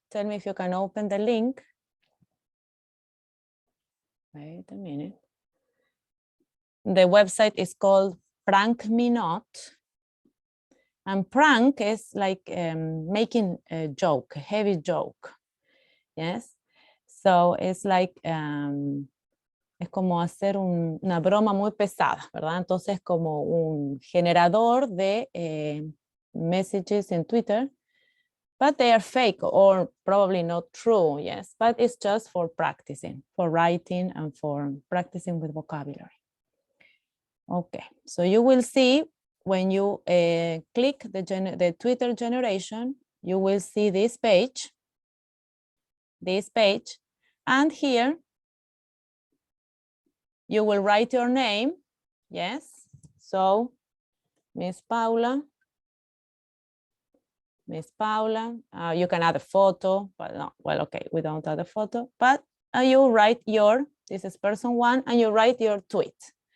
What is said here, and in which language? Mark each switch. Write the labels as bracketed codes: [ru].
[en] Tell me if you can open the link. Wait a minute. The website is called Prank Me Not. And prank is like making a joke, a heavy joke. Yes. So it's like, [es] es como hacer una broma muy pesada, ¿verdad? Entonces, como un generador de [en] messages in Twitter, but they are fake or probably not true, yes, but it's just for practicing, for writing and for practicing with vocabulary. Okay, so you will see when you click the Twitter generation, you will see this page, and here you will write your name, yes, so Miss Paula, you can add a photo, but no, well, okay, we don't add a photo, but you write this is person one, and you write your tweet.